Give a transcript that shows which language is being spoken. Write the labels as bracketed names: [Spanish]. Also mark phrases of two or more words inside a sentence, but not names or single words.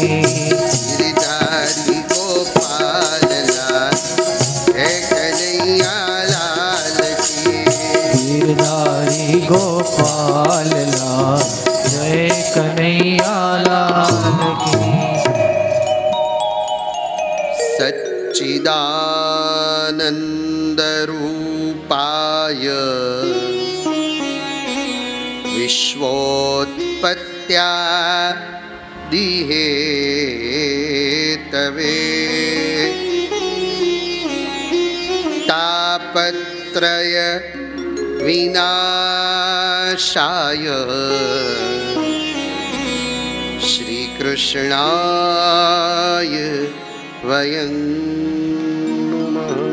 [Hindi] गिरधारी गोपाल लाल जय कन्हैया लाल की। गिरधारी गोपाल लाल जय कन्हैया लाल की। [Sanskrit] सच्चिदानंद रूपाय विश्वोत्पत्त्यादिहेतवे तापत्रय विनाशाय श्रीकृष्णाय वयं नमः।